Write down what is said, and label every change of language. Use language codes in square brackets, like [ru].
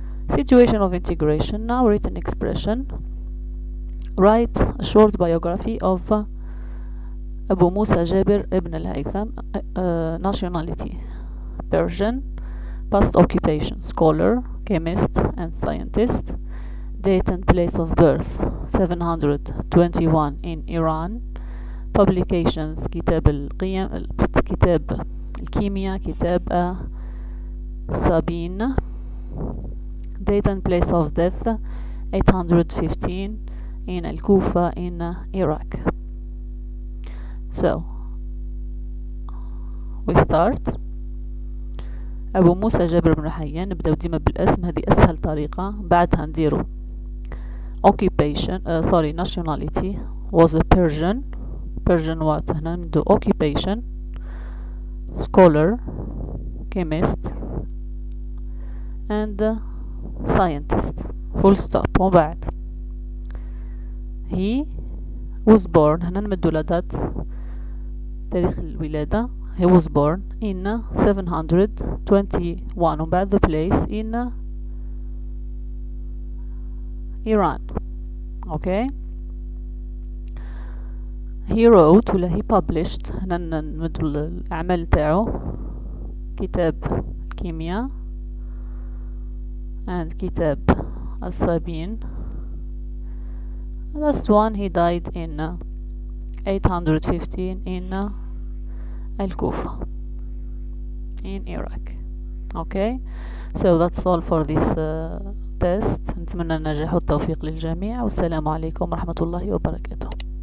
[en] Situation of integration. Now written expression. Write a short biography of Abu Musa Jabir ibn al-Haytham. Nationality Persian. Past occupation scholar, chemist, and scientist. Date and place of birth 721 in Iran. [ar] Publications كتاب القيم، كتاب الكيمياء، كتاب سابين. [en] Date and place of death 815 in Al-Kufa in Iraq. So we start. [ar] أبو موسى جابر بن حيان، نبداو ديما بالاسم، هذه أسهل طريقة. بعدها نديرو [en] occupation nationality was a Persian what. [ar] هنا ندو [en] occupation scholar, chemist, and scientist. full stop. [ar] ومن بعد [en] he was born. [ar] هنا نمدو لدات تاريخ الولادة. [en] he was born in 721. [ar] ومن بعد [en] the place in Iran. Okay. he wrote [ar] ولا [en] he published. [ar] هنا نمدو الأعمال تاعو. كتاب الكيمياء and كتاب السابين. [en] Last one, he died in 815 in Al-Kufa in Iraq. Okay, so that's all for this test. [ar] نتمنى النجاح والتوفيق للجميع، والسلام عليكم ورحمة الله وبركاته.